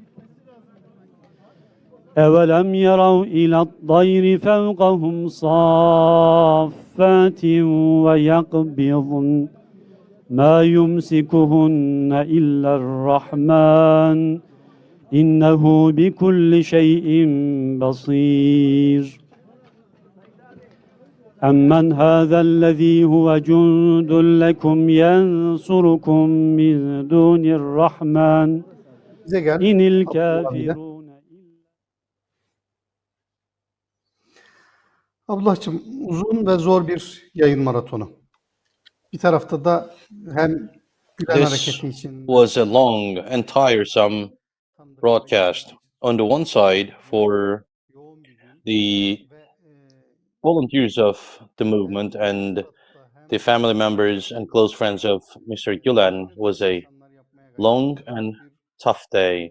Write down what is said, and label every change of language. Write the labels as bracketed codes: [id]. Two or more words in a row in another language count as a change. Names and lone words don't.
[ar] أولم يروا إلى الطير فوقهم صافات ويقبضن ما يمسكهن إلا الرحمن إنه بكل شيء بصير أمن هذا الذي هو جند لكم ينصركم من دون الرحمن إن الكافرون. [tr] Abdullah'cığım, uzun ve zor bir yayın maratonu. Bir tarafta da hem Gülen [en] This [tr] hareketi için [en] was a long and tiresome broadcast. On the one side, for the volunteers of the movement and the family members and close friends of Mr. Gülen, was a long and tough day.